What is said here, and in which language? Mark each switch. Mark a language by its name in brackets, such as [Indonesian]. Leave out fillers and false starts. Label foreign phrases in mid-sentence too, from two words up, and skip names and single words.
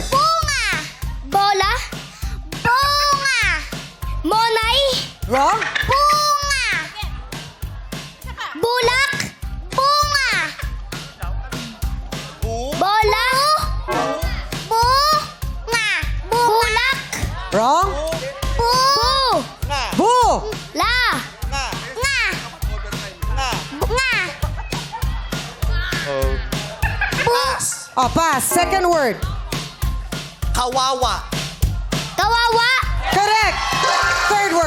[Filipino] Bunga. Bola. Bunga. Monay. [English] Wrong. [Filipino] Bunga. Bulak. Bunga. Bola. Bunga. Bulak. Wrong. Bu. Boo. La. Nga. Nga. [English] Pass. Oh, pass. Second word. [Filipino] Kawawa. Kawawa. [English] Correct.